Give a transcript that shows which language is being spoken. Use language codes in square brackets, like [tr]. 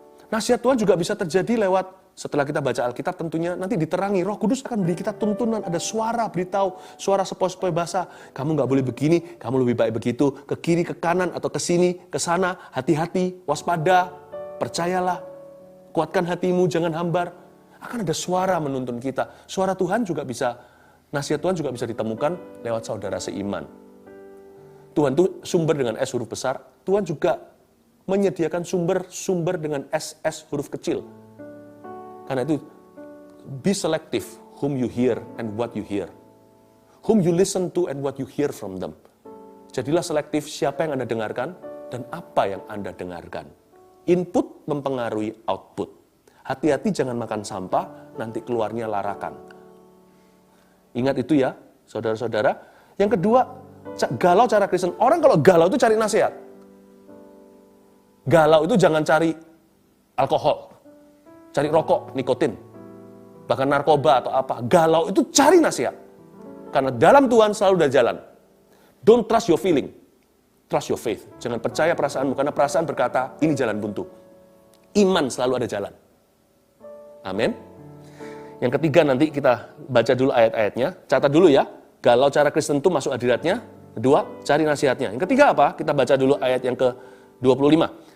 [id] Nasihat Tuhan juga bisa terjadi lewat, setelah kita baca Alkitab tentunya nanti diterangi, Roh Kudus akan beri kita tuntunan, ada suara beritahu, suara sepoi-sepoi bahasa, kamu nggak boleh begini, kamu lebih baik begitu, ke kiri, ke kanan, atau ke sini, ke sana, hati-hati, waspada, percayalah, kuatkan hatimu, jangan hambar. Akan ada suara menuntun kita. Suara Tuhan juga bisa, nasihat Tuhan juga bisa ditemukan lewat saudara seiman. Tuhan itu sumber dengan S huruf besar, Tuhan juga menyediakan sumber dengan SS huruf kecil. Karena itu, [en] be selective whom you hear and what you hear. Whom you listen to and what you hear from them. [id] Jadilah selektif siapa yang Anda dengarkan dan apa yang Anda dengarkan. Input mempengaruhi output. Hati-hati jangan makan sampah, nanti keluarnya larakan. Ingat itu ya, saudara-saudara. Yang kedua, galau cara Kristen. Orang kalau galau itu cari nasihat. Galau itu jangan cari alkohol, cari rokok, nikotin, bahkan narkoba atau apa. Galau itu cari nasihat. Karena dalam Tuhan selalu ada jalan. [en] Don't trust your feeling, trust your faith. [id] Jangan percaya perasaanmu, karena perasaan berkata, ini jalan buntu. Iman selalu ada jalan. Amin. Yang ketiga nanti kita baca dulu ayat-ayatnya. Catat dulu ya. Galau cara Kristen itu masuk hadiratnya. Kedua, cari nasihatnya. Yang ketiga apa? Kita baca dulu ayat yang ke-25.